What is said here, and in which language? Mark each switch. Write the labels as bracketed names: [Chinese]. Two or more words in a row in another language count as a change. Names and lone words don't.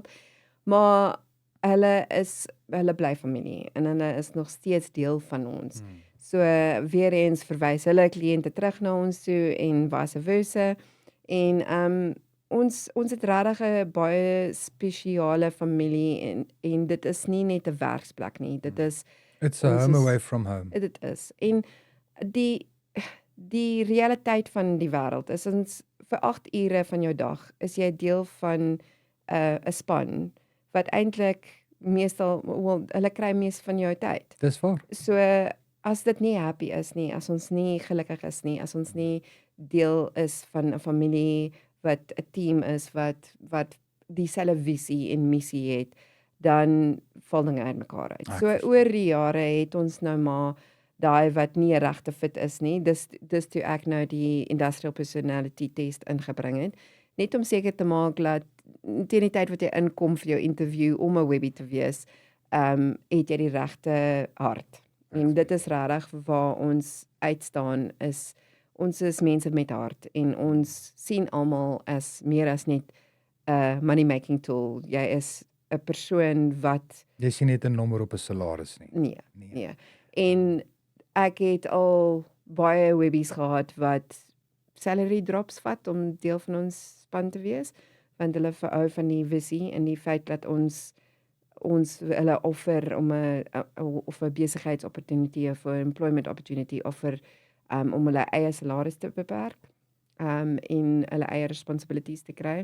[Afrikaans] Maar hulle bly familie en hulle is nog steeds deel van ons. So weer eens verwys hulle kliënte terug na ons toe en [Latin] vice versa. [Afrikaans] En ons het regtig 'n baie spesiale familie en dit is nie net 'n werksplek nie. Dit is [English] It's a home away from home. [Afrikaans] Dit is. En die realiteit van die wêreld is ons vir 8 ure van jou dag is jy deel van 'n span wat eintlik meestal hulle kry mees van jou tyd. Dis waar. So as dit nie happy is nie, as ons nie gelukkig is nie, as ons nie deel is van 'n familie wat 'n team is wat dieselfde visie en missie het, dan val dinge uitmekaar uit. So oor die jare het ons nou maar daai wat nie 'n regte fit is nie. Dis toe ek nou die [English] industrial personality test [Afrikaans] ingebring het, net om seker te maak dat teen die tyd wat jy inkom vir jou interview om 'n Webby te wees, het jy die regte hart. En dit is regtig waar ons uitstaan is. Ons is mense met hart en ons sien almal as meer as net 'n [English] money making tool. [Afrikaans] Jy is 'n persoon wat jy sien net 'n nommer op 'n salaris nie. Nee. En ek het al baie Webbies gehad wat [English] salary drops [Afrikaans] vat om deel van ons span te wees, want hulle verhou van die visie en die feit dat ons hulle offer om 'n besigheidsopportunity of 'n [English] employment opportunity [Afrikaans] offer om hulle eie salaris te beperk en hulle eie responsibilities te kry.